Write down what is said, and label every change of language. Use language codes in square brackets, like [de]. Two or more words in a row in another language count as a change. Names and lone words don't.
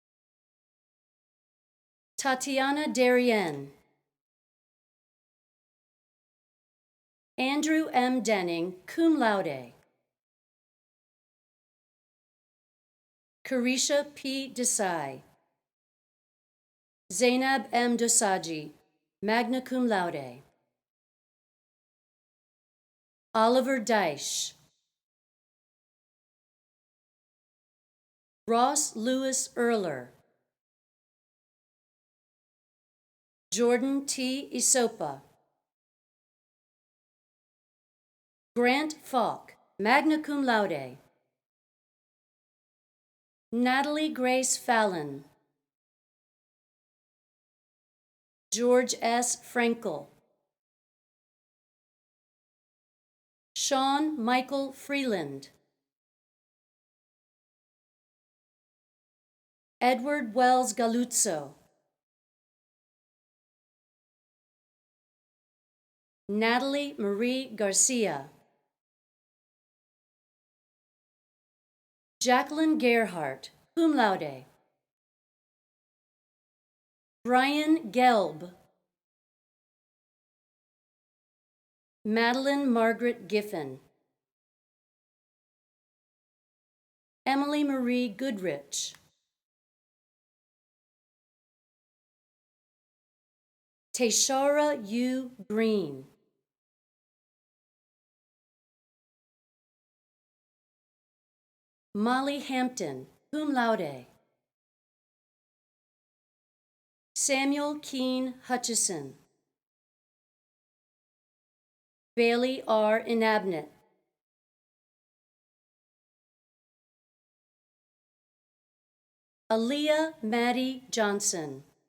[en] Tatiana Darien. Andrew M. Denning, [la] cum laude. [en] Carisha P. Desai. Zainab M. Dosaji, [la] magna cum laude. [en] Oliver Deich. Ross Lewis Erler. Jordan T. Isopa. Grant Falk, [la] magna cum laude. [en] Natalie Grace Fallon. George S. Frankel. Sean Michael Freeland. Edward Wells Galuzzo. Natalie Marie Garcia. Jacqueline Gerhardt, [la] cum laude. [en] Brian Gelb. Madeline Margaret Giffen. Emily Marie Goodrich. Tayshara U. Green. Molly Hampton, [la] cum laude. [en] Samuel Keene Hutchison. Bailey R. Inabnet. Aaliyah Maddie Johnson.